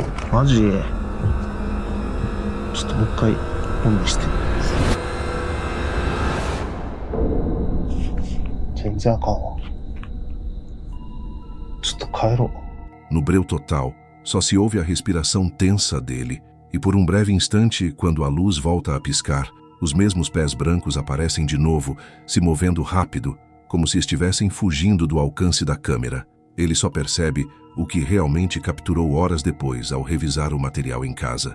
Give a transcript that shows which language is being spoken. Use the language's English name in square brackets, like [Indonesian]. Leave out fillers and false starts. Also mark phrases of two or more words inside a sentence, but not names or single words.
[Japanese] マジ？ちょっともう一回オンにして。全然あかんわ。ちょっと帰ろう。 [Portuguese] No breu total, só se ouve a respiração tensa dele, e por um breve instante, quando a luz volta a piscar, os mesmos pés brancos aparecem de novo, se movendo rápido, como se estivessem fugindo do alcance da câmera. Ele só percebe o que realmente capturou horas depois ao revisar o material em casa.